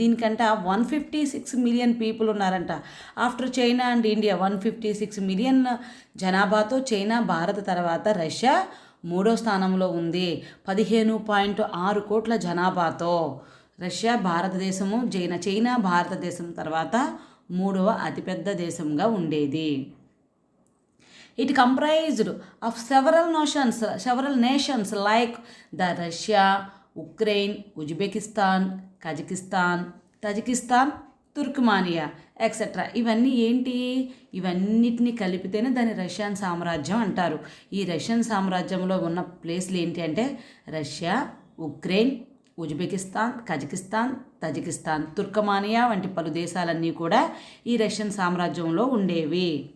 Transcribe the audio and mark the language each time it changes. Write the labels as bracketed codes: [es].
[te] దీనికంట [en] 156 million people [te] ఉన్నారంట. [en] after China and India [te] 156 million జనాభాతో China, Bharat తర్వాత Russia 3వ స్థానంలో ఉంది. 15.6 కోట్ల జనాభాతో రష్యా భారతదేశము, చైనా భారతదేశం తర్వాత 3వ అతిపెద్ద దేశంగా ఉండేది. [en] It comprised of several nations like the Russia, Ukraine, Uzbekistan, Kazakhstan, Tajikistan, Turkmenia etcetera. [te] ఇవన్నీ ఏంటి? ఇవన్నిటిని కలిపితేనే దాన్ని రష్యన్ సామ్రాజ్యం అంటారు. ఈ రష్యన్ సామ్రాజ్యంలో ఉన్న ప్లేస్లు ఏంటి అంటే Russia, Ukraine, Uzbekistan, Kazakhstan, Tajikistan, తుర్క్మానియా వంటి పలు దేశాలన్నీ కూడా ఈ రష్యన్ సామ్రాజ్యంలో ఉండేవి.